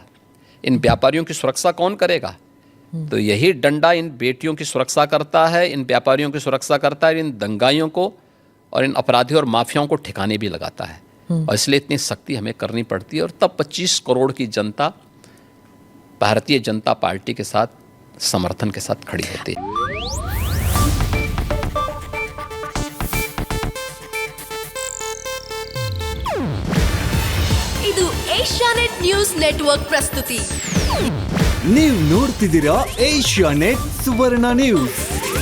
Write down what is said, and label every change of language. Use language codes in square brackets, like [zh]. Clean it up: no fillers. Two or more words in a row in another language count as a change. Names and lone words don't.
[hi] इन व्यापारियों की सुरक्षा कौन करेगा? तो यही डंडा इन बेटियों की सुरक्षा करता है, इन व्यापारियों की सुरक्षा करता है, इन दंगाइयों को और इन अपराधियों और माफियाओं को ठिकाने भी लगाता है। और इसलिए इतनी सख्ती हमें करनी पड़ती है। और तब 25 करोड़ की जनता भारतीय जनता पार्टी के साथ समर्थन के साथ खड़ी होती है। [kn] ಇದು ಏಷ್ಯಾನೆಟ್ ನ್ಯೂಸ್ ನೆಟ್ವರ್ಕ್ ಪ್ರಸ್ತುತಿ. ನೀವು ನೋಡ್ತಿದ್ದೀರಾ ಏಷ್ಯಾನೆಟ್ ಸುವರ್ಣ ನ್ಯೂಸ್.